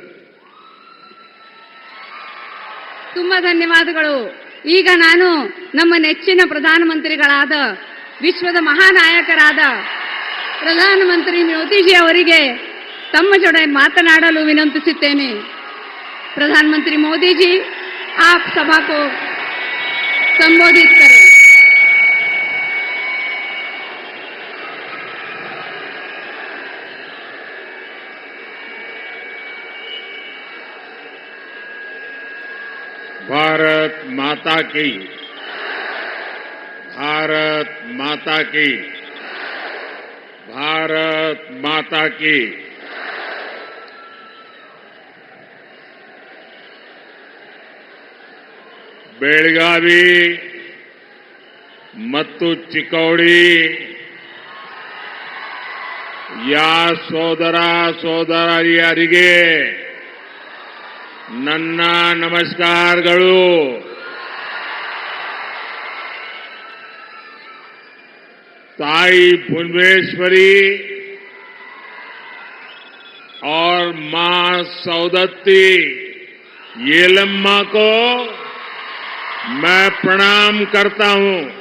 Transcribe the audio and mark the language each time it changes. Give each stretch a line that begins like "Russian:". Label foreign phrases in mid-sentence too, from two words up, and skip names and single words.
Kannada: ತುಂಬಾ ಧನ್ಯವಾದಗಳು. ಈಗ ನಾನು ನಮ್ಮ ನೆಚ್ಚಿನ ಪ್ರಧಾನಮಂತ್ರಿಗಳಾದ, ವಿಶ್ವದ ಮಹಾನಾಯಕರಾದ ಪ್ರಧಾನಮಂತ್ರಿ ಮೋದಿಜಿ ಅವರಿಗೆ ತಮ್ಮ ಜೊತೆ ಮಾತನಾಡಲು ವಿನಂತಿಸುತ್ತೇನೆ.
Hindi: प्रधानमंत्री मोदी जी, आप सभा को संबोधित करें। भारत माता की, भारत माता की, भारत माता की।
Kannada: बेळगावी ಮತ್ತು ಚಿಕ್ಕೋಡಿ ಯಾ ಸೋದರ ಸೋದರಿಯರಿಗೆ ನನ್ನ ನಮಸ್ಕಾರಗಳು।
Hindi: ताई भुवनेश्वरी और मां सौदत्ती येलम्मा को मैं प्रणाम करता हूं।